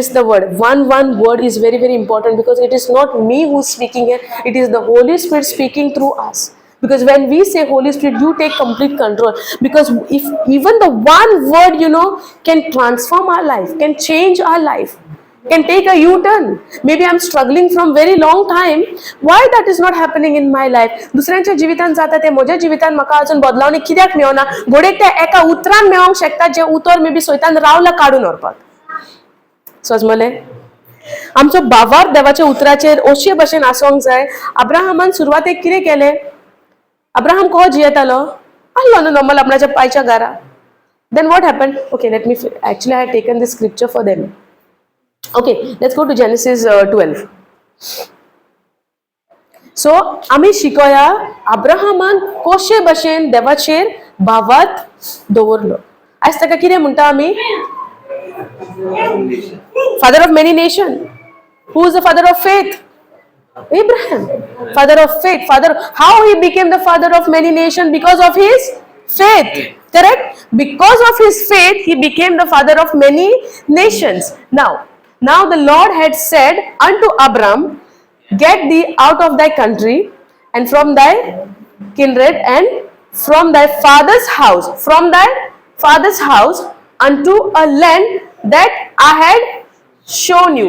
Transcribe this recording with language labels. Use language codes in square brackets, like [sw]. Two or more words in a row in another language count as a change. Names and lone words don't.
[en] miss the word one word is very very important because it is not me who's speaking here it is the Holy Spirit speaking through us because when we say Holy Spirit you take complete control because if even the one word can transform our life can change our life can take a U-turn maybe I'm struggling from very long time why that is not happening in my life [kok] दुसऱ्यांच्या जिवितान जाता ते म्हज्या जिवितान म्हाका अजून बदलावणी कित्याक मेळना घोडेक ते एका उतरान मेळोंक शकता जे उतर मे बी सोयतान रावला काडून व्हरपाक समजलें आमचो बावार देवाच्या उतराचेर अशे भशेन आसोंक जाय अब्राहमान सुरवातेक कितें केलें अब्राहम कहो जियेतालो आसलो न्हू नॉर्मल आपणाच्या पायच्या घरा [en] then what happen okay let me actually I have taken this scripture for them Okay, let's go to Genesis 12. So, [kok] आमी शिकोया अब्राहमान कशे भशेन देवाचेर बावात दवरलो आज ताका कितें म्हणटा आमी [en] father of many nation who is the father of faith Abraham father of faith father how he became the father of many nations because of his faith correct because of his faith he became the father of many nations Now the Lord had said unto Abram, get thee out of thy country and from thy kindred and from thy father's house unto a land that I had shown you.